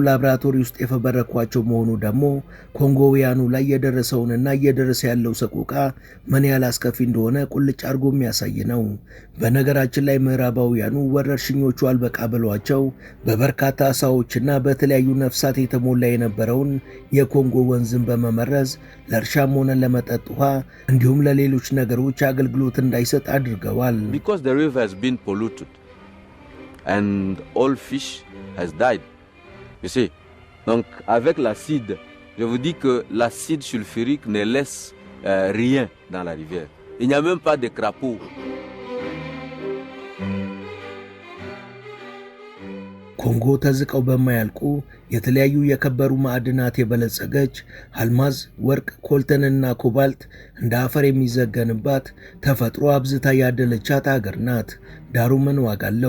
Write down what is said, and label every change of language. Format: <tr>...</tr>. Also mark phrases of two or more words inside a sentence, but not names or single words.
<am>ላብራቶሪ ውስጥ የፈበረኳቸው መሆኑ ደግሞ ኮንጎውያኑ ላይ የደረሰውንና እየደረሰ ያለው ሰቆቃ ምን ያህል አስከፊ እንደሆነ ቁልጭ አድርጎ የሚያሳይ ነው። በነገራችን ላይ ምዕራባውያኑ ወረርሽኞቹ አልበቃ ብሏቸው በበርካታ አሳዎችና በተለያዩ ነፍሳት የተሞላ የነበረውን የኮንጎ ወንዝን በመመረዝ ለእርሻም ሆነ ለመጠጥ ውሃ እንዲሁም ለሌሎች ነገሮች አገልግሎት እንዳይሰጥ አድርገዋል።</am> <en>Because the river has been polluted and all fish has died. You see,</en> <fr>donc avec l'acide, je vous dis que l'acide sulfurique ne laisse rien dans la rivière. Il n'y a même pas de crapauds.</fr> <am>ኮንጎ ተዝቀው በማያልቁ የተለያዩ የከበሩ ማዕድናት የበለጸገች አልማዝ፣ ወርቅ፣ ኮልተንና ኮባልት እንደ አፈር የሚዘገንባት ተፈጥሮ አብዝታ ያደለቻት ሀገር ናት። ዳሩ ምን ዋጋ አለው?</am>